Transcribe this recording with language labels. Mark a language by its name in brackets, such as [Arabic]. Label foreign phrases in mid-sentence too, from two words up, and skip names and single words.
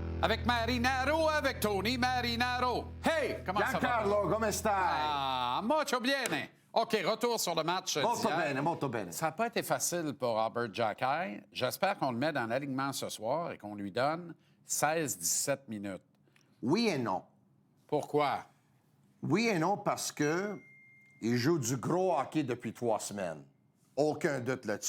[French] avec Marinaro, avec Tony Marinaro. Hey, comment ça va? [Italian] Giancarlo, come stai? Ah, molto bene. [French] OK, retour sur le match [Italian] Molto [French] d'hier. [Italian] bene, molto bene. [French] Ça n'a pas été facile pour Albert Jacquet. J'espère qu'on le met dans l'alignement ce soir et qu'on lui donne 16-17 minutes. Oui et non. Pourquoi? Oui et non parce que il joue du gros hockey depuis 3 semaines. Aucun doute là-dessus.